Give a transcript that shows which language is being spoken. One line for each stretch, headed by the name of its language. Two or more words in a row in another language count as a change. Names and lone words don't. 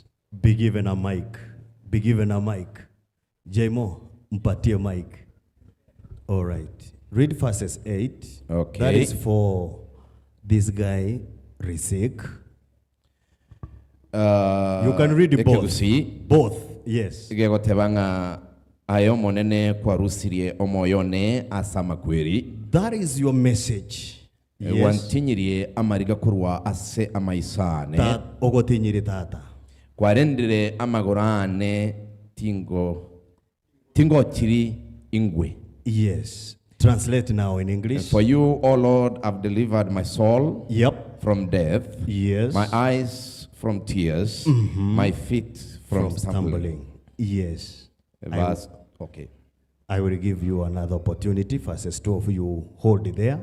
English: Be given a mic. Be given a mic. Jemo, mpatie mic. All right. Read verses 8. Okay. That is for this guy, Riziki. You can read both. Both, yes.
Gusii: Ayo monene kwa rusirie omoyone asama kweri.
English: That is your message. Yes.
Gusii: Wantinyirie amariga kurwa ase amaisane. Ogotinyiri tata. Kwarendire amagorane tingo chiri ingwe.
English: Yes. Translate now in English. And for you, O Lord, I've delivered my soul from death. Yes. My eyes from tears. My feet from stumbling. Yes. Verse, okay. I will give you another opportunity. Verses 12, you hold it there.